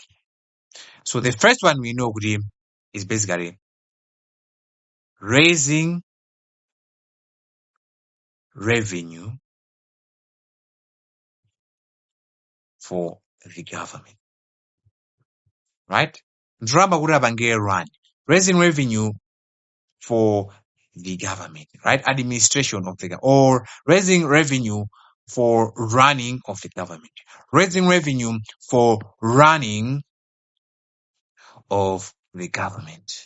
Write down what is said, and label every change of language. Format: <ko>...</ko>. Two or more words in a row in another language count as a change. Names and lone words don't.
<en>So the first one we know is basically raising revenue for the government, right?</en> <ny>Ndalama kuti apange</ny> <en>run, raising revenue for the government, right? Administration of the government, or raising revenue for running of the government, raising revenue for running of the government.</en>